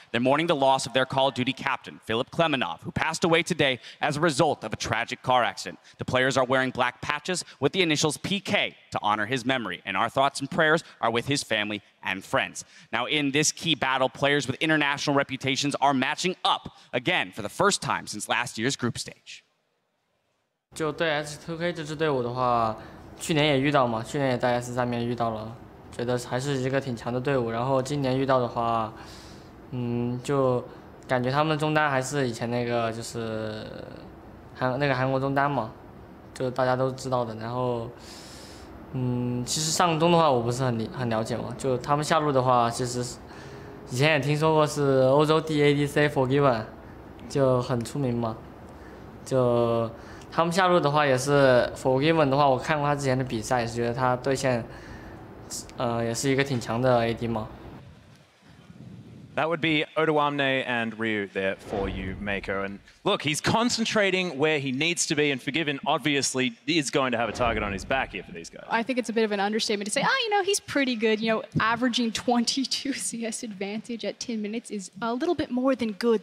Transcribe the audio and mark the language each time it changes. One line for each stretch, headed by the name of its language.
English: They're mourning the loss of their Call of Duty captain, Philip Klemenov, who passed away today as a result of a tragic car accident. The players are wearing black patches with the initials PK to honor his memory, and our thoughts and prayers are with his family and friends. Now, in this key battle, players with international reputations are matching up again for the first time since last year's group stage.
Chinese: 就对 H2K 这支队伍的话，去年也遇到嘛，去年也在 S 上面遇到了，觉得还是一个挺强的队伍。然后今年遇到的话，就感觉他们的中单还是以前那个就是韩国中单嘛，就大家都知道的。然后，其实上中的话我不是很了解嘛，就他们下路的话，其实以前也听说过是欧洲第 ADC Forgiven， 就很出名嘛，就。他们下路的话也是 Forgiven 的话，我看过他之前的比赛，也是觉得他对线，也是一个挺强的 AD 嘛。
English: That would be Odoamne and Ryu there for you, Mako. And look, he's concentrating where he needs to be, and Forgiven obviously is going to have a target on his back here for these guys. I think it's a bit of an understatement to say, he's pretty good. Averaging 22 CS advantage at 10 minutes is a little bit more than good.